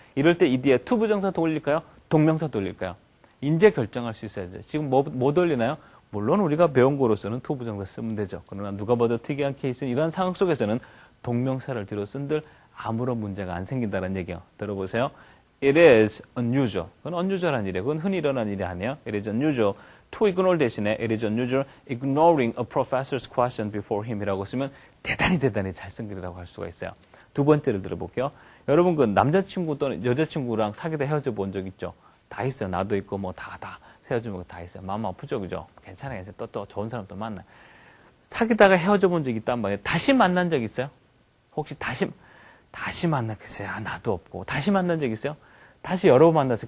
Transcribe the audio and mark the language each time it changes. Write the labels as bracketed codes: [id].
[ko] 이럴 때 이 뒤에 to 부정사 돌릴까요? 동명사 돌릴까요? 이제 결정할 수 있어야죠. 지금 뭐 돌리나요? 물론 우리가 배운 거로서는 to 부정사 쓰면 되죠. 그러나 누가 봐도 특이한 케이스는 이러한 상황 속에서는 동명사를 뒤로 쓴들 아무런 문제가 안 생긴다는 얘기예요. 들어보세요. [en] It is unusual. [ko] 그건 unusual한 일이에요. 그건 흔히 일어난 일이 아니에요. [en] It is unusual. To ignore [ko] 대신에 [en] it is unusual ignoring a professor's question before him이라고 [ko] 쓰면 대단히 잘 쓴 글이라고 할 수가 있어요. 두 번째를 들어볼게요. 여러분 그 남자친구 또는 여자친구랑 사귀다 헤어져 본 적 있죠? 다 있어요. 나도 있고 뭐 다 헤어지는 거 다 있어요. 마음 아프죠? 그죠? 괜찮아요. 또 좋은 사람 또 만나요. 사귀다가 헤어져 본 적 있단 말이에요. 다시 만난 적 있어요? 혹시 다시 만났겠어요? 나도 없고. 다시 만난 적 있어요? 다시 여러 번 만났어요.